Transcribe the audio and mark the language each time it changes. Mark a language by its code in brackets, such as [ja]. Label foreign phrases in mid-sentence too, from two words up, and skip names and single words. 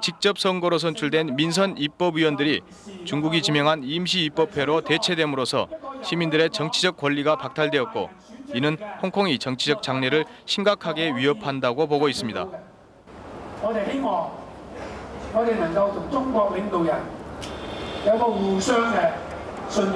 [ko] 직접 선거로 선출된 민선 입법위원들이 중국이 지명한 임시입법회로 대체됨으로써 시민들의 정치적 권리가 박탈되었고 이는 홍콩의 정치적 장래를 심각하게 위협한다고 보고 있습니다. [yue] 我哋希望我哋能夠同中國領導人有個互相嘅信任。